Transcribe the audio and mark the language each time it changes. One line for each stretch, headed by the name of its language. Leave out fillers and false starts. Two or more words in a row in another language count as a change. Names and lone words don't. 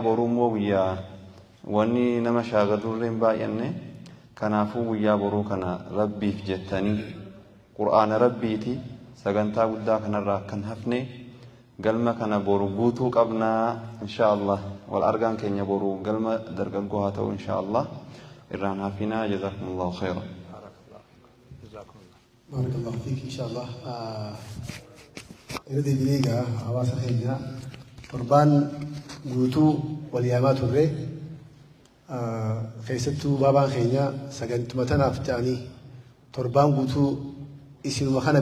Oromo: boruu immoo guyyaa wanni nama shaagadurreen baay'anne kanaafuu guyyaa boruu kana rabbiif jettanii qur'aana rabbiiti sagantaa guddaa kanarraa kan hafne galma kana boru guutuu qabnaa inshaallah wal argaan keenya boru galma dargaggoo haa ta'u inshaallah irraan hafinaa
Arabic: جزاكم الله خيرا بارك الله فيك
Oromo: inshaallah irdi biliga hawaasa keenya torbaan guutuu wal yaamaa turre keessattuu baabaan keenya sagantuma tanaaf ta'anii torbaan guutuu isinuma kana